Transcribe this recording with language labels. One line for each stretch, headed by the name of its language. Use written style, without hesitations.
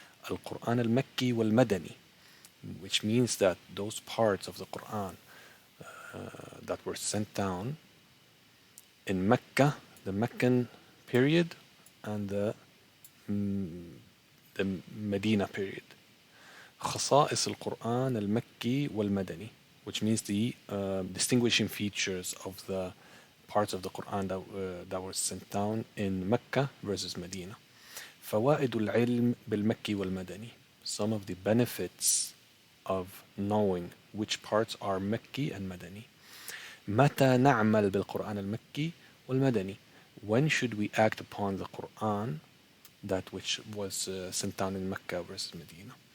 Arabic: Al-Quran al-Makki wal-Madani,
English: which means that those parts of the Quran that were sent down in Mecca, the Meccan period, and the Medina period.
Arabic: خصائص القرآن المكي والمدني,
English: which means the distinguishing features of the parts of the Quran that were sent down in Mecca versus Medina.
Arabic: فوائد العلم بالمكي والمدني.
English: Some of the benefits of knowing which parts are Makki and Madani.
Arabic: متى نعمل بالقرآن المكي والمدني.
English: When should we act upon the Quran, that which was sent down in Mecca versus Medina.